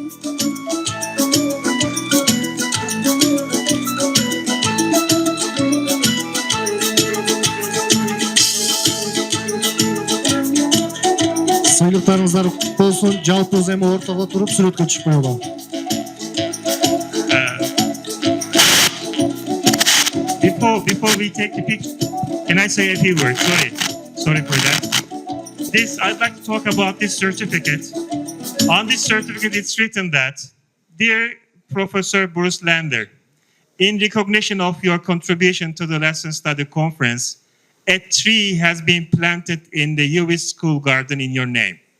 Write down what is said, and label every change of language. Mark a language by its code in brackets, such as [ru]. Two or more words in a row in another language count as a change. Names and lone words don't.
[ky] Сыйлыктарыңыздар болсун, жалпы эми ортого туруп сүрөткө чыкпайлы. [en] Before we take the picture, can I say a few words? Sorry for that. I'd like to talk about this certificate. On this certificate, it's written that, Dear Professor Bruce Lander, in recognition of your contribution to the Lesson Study Conference, a tree has been planted in the US school garden in your name.